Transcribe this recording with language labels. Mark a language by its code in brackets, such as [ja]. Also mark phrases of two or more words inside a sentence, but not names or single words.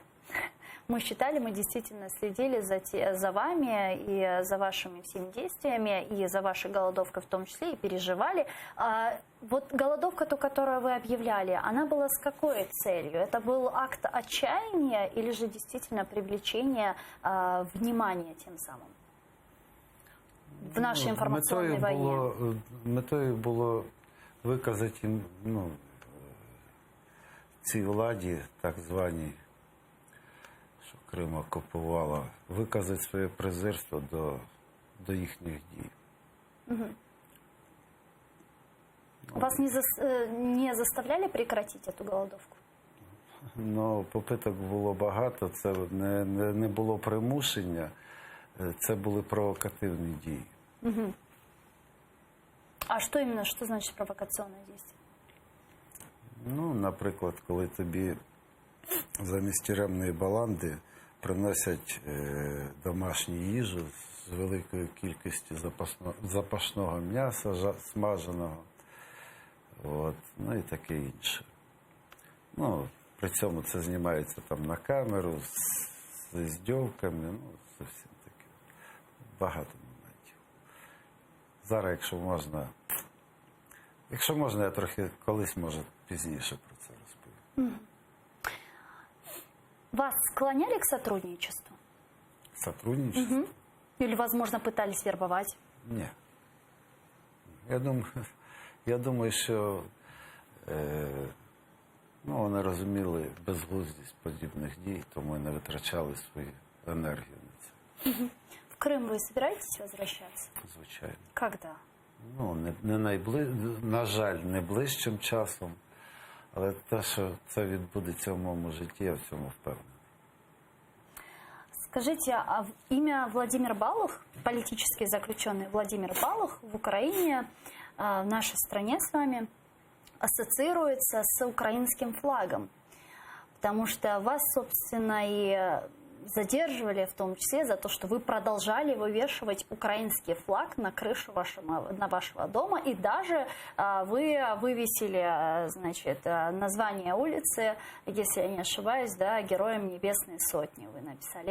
[ru] Мы действительно следили за вами и за вашими всеми действиями, и за вашей голодовкой в том числе, и переживали. Вот голодовка, ту, которую вы объявляли, она была с какой целью? Это был акт отчаяния или же действительно привлечение внимания тем самым в нашей информационной войне? [uk] Метою було виказати цій владі, так званій, що Крим окупувала, виказати своє презирство до їхніх дій. [ru] Вас не заставляли прекратить эту голодовку? [uk] Попиток було багато, це не було примушення, це були провокативні дії. [ru] А что именно, что значит провокационное действие? [uk] Наприклад, коли тобі замість тюремної баланди приносять домашню їжу з великою кількістю запашного м'яса смаженого, і таке інше. При цьому це знімається там на камеру з іздьовками, зовсім таке. Багато моментів. Зараз, якщо можна, я трохи колись, може, пізніше про це розповім. [ru] Вас склоняли к сотрудничеству? Сотрудничество? Или, возможно, пытались вербовать? [uk] Ні. Я думаю, що вони розуміли безглуздість подібних дій, тому і не витрачали свою енергію на це. [ru] В Крым вы собираетесь возвращаться? [uk] Звичайно. [ru] Когда? [uk] На жаль, не ближчим часом, але те, що це відбудеться в моєму житті, я в цьому впевнений. [ru] Скажите, а имя Владимир Балух, политический заключенный Владимир Балух в Украине, в нашей стране с вами, ассоциируется с украинским флагом? Потому что вас, собственно, и задерживали в том числе за то, что вы продолжали вывешивать украинский флаг на крышу вашего дома, и даже вы вывесили, значит, название улицы, если я не ошибаюсь, да, Героям Небесной Сотни вы написали.